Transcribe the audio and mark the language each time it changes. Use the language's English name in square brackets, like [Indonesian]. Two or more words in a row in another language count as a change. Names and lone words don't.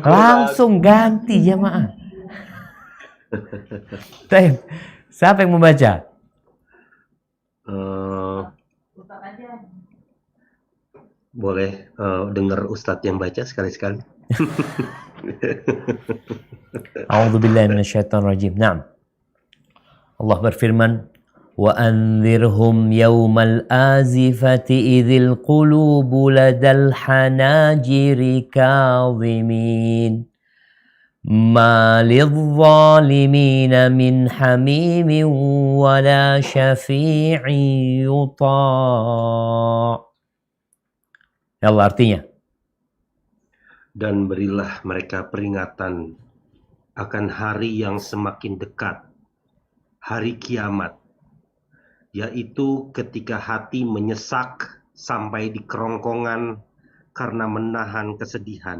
[Indonesian] Langsung ganti jamaah. Siapa yang membaca? Boleh dengar Ustadz yang baca sekali-sekali. [Arabic] أعوذ بالله من الشيطان الرجيم. [Indonesian] Naam. Allah berfirman, [Arabic] "وأنذرهم يوم الآزفة إذ القلوب لدى الحناجر كاظمين." ما للظالمين من حميم ولا شفيع يطاع'. يا الله, [Indonesian] artinya, Dan berilah mereka peringatan akan hari yang semakin dekat, hari kiamat, yaitu ketika hati menyesak sampai di kerongkongan karena menahan kesedihan.